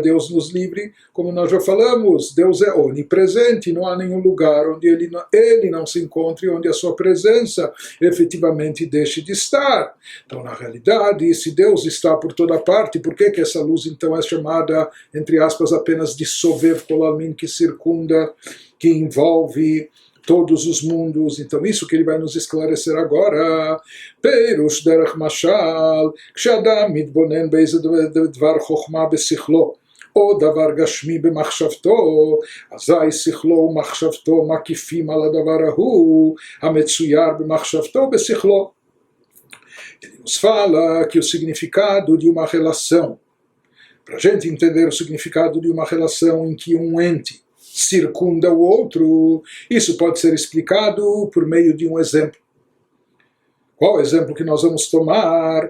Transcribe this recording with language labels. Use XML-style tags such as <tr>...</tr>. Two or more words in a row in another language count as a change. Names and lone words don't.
<pt>Deus nos livre, como nós já falamos, Deus é onipresente, não há nenhum lugar onde ele não se encontre, onde a sua presença efetivamente deixe de estar. Então, na realidade, se Deus está por toda parte, por que essa luz então é chamada, entre aspas, apenas de</pt> <arc>סובב כל עלמין,</arc> <pt>que circunda, que envolve todos os mundos? Então, isso que ele vai nos esclarecer agora.</pt> <he>פירוש דרך משל, כשאדם מתבונן באיזה דבר חכמה בשכלו, או דבר גשמי במחשבתו, אזי שכלו ומחשבתו מקיפים על הדבר ההוא, המצויר במחשבתו בשכלו.</he> <pt>Ele nos fala que o significado de uma relação, para a gente entender o significado de uma relação em que um ente circunda o outro, isso pode ser explicado por meio de um exemplo. Qual o exemplo que nós vamos tomar?</pt>